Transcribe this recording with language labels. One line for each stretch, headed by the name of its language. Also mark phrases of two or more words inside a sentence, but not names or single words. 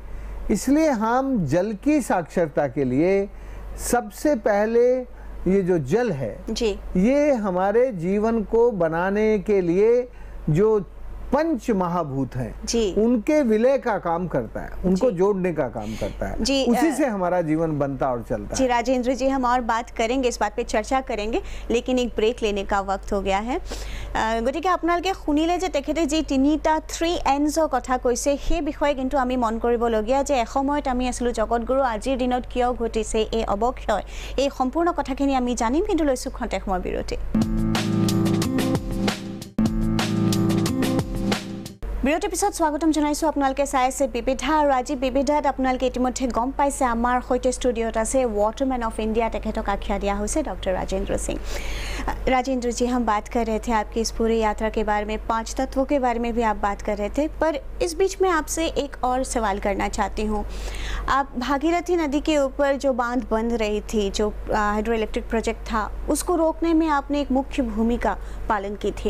Hindi: इसलिए हम जल की साक्षरता के लिए सबसे पहले ये जो जल है जी, ये हमारे जीवन को बनाने के लिए जो पंच महाभूत हैं जी, उनके विलय का काम करता है, उनको जोड़ने का काम करता है जी। उसी से हमारा जीवन बनता और चलता जी। राजेंद्र जी, हम और बात करेंगे, इस बात पे चर्चा करेंगे, लेकिन एक ब्रेक लेने का वक्त हो गया है।
Assamese: गतिके আপোনালোকে শুনিলে যে তেখেতে যি তিনিটা 3 N's কথা কৈছে, সেই বিষয়ে কিন্তু আমি মন কৰিবলগীয়া যে এসময়ত আমি আছিলোঁ জগতগুৰু, আজিৰ দিনত কিয় ঘটিছে এই অৱক্ষয়, এই সম্পূৰ্ণ কথাখিনি আমি জানিম, কিন্তু লৈছোঁ খন্তেক সময় বিৰতি। বিৰতিৰ পিছত স্বাগতম জনাইছোঁ। আপোনালোকে চাই আছে বিবিধা, আৰু আজি বিবিধাত আপোনালোকে ইতিমধ্যে গম পাইছে আমাৰ সৈতে ষ্টুডিঅ'ত আছে
English: Waterman of India,
Assamese: তেখেতক আখ্যা দিয়া হৈছে डॉक्टर राजेंद्र सिंह।
Hindi: राजेंद्र जी, हम बात कर रहे थे आपकी इस पूरी यात्रा के बारे में, 5 तत्वों के बारे में भी आप बात कर रहे थे, पर इस बीच में आपसे एक और सवाल करना चाहती हूँ। आप भागीरथी नदी के ऊपर जो बांध बन रही थी, जो
English: hydro electric project
Hindi: था, उसको रोकने में आपने एक मुख्य भूमिका पालन की थी।